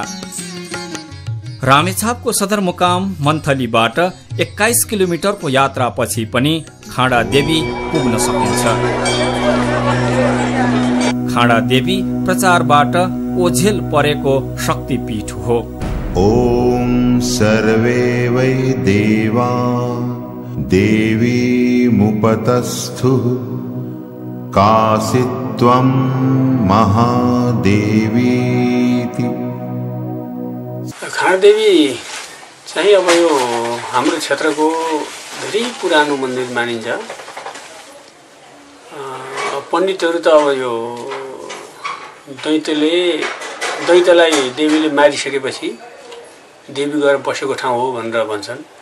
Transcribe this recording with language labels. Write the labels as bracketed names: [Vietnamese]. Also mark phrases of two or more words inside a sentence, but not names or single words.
[Nepali] रामेछापको सदरमुकाम मन्थलीबाट 21 किलोमिटरको यात्रापछि पनि खाँडा देवी पुग्न सकिन्छ। खाँडा देवी प्रचारबाट ओझेल परेको शक्तिपीठ हो। [Sanskrit] ओम सर्वे वै देवा देवी मुपतस्थु कासित्वं महादेवीति। [Nepali] खाँडा देवी चाहिँ अब यो हाम्रो क्षेत्रको धेरै पुरानो मन्दिर मानिन्छ। पण्डितहरू त अब यो दैत्यलाई देवीले मारिसकेपछि देवी गएर बसेको ठाउँ हो भनेर भन्छन्।